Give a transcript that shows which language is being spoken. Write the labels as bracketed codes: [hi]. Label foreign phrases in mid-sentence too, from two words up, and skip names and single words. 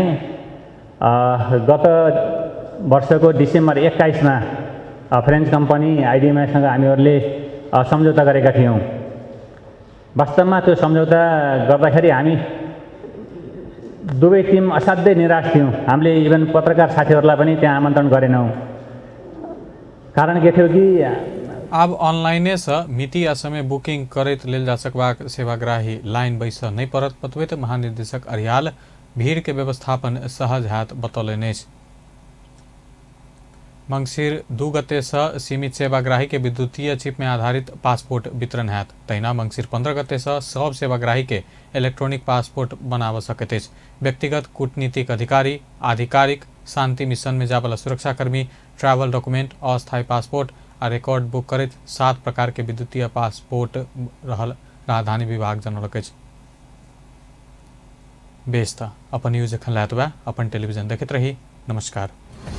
[ne] गत वर्षको डिसेम्बर 21मा फ्रेन्च कम्पनी आइडिएमआईसँग हामीहरूले सम्झौता गरेका थियौँ। वास्तवमा त्यो सम्झौता गर्दाखेरि हामी दुवै टिम असाध्यै निराश थियौँ। हामीले इभन पत्रकार साथीहरूलाई पनि त्यहाँ आमन्त्रण गरेनौँ। कारण के थियो कि [mai] आब ऑनलाइने से मिति आ समय बुकिंग करैत लेल जा सकबाक सेवाग्राही लाइन बैस नहीं पड़त बतबैत महानिदेशक अरियाल भीड़ के व्यवस्थापन सहज हाथ बतौलनि। मंगसिर 2 गते से सीमित सेवाग्राही के विद्युतीय चिप में आधारित पासपोर्ट वितरण हैत। तहिना मंगसिर 15 गते से सब सेवाग्राही के इलेक्ट्रॉनिक पासपोर्ट बनाव सकैत अछि। व्यक्तिगत कूटनीतिक अधिकारी, आधिकारिक, शांति मिशन में जावला सुरक्षाकर्मी, ट्रैवल डॉक्यूमेंट, अस्थायी पासपोर्ट आ रिकॉर्ड बुक करित 7 प्रकार के विद्युतीय पासपोर्ट रहल राजधानी विभाग जनौलक अछि। बेस त अपन न्यूज एखन लायत बा, अपन टेलीविजन देखैत रही। नमस्कार।